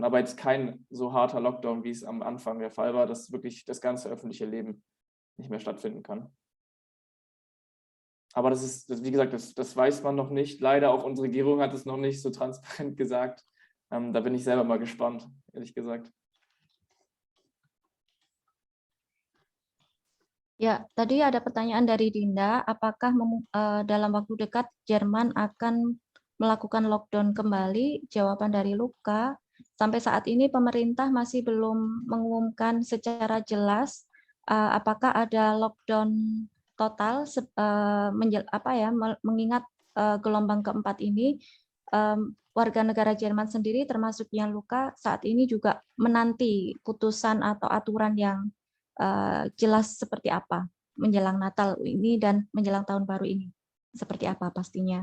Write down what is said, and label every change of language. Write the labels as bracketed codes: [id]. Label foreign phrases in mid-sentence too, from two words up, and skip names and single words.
[de] Aber jetzt kein so harter Lockdown, wie es am Anfang der Fall war, dass wirklich das ganze öffentliche Leben nicht mehr stattfinden kann. Aber wie gesagt, das weiß man noch nicht. Leider auch unsere Regierung hat es noch nicht so transparent gesagt. Da bin ich selber mal gespannt, ehrlich gesagt. [id] Ya, tadi ada pertanyaan dari Dinda, apakah dalam waktu dekat Jerman akan melakukan lockdown kembali? Jawaban dari Luca, sampai saat ini pemerintah masih belum mengumumkan secara jelas apakah ada lockdown total, mengingat gelombang keempat ini, warga negara Jerman sendiri termasuk Gianluca saat ini juga menanti putusan atau aturan yang jelas seperti apa menjelang Natal ini dan menjelang tahun baru ini seperti apa pastinya.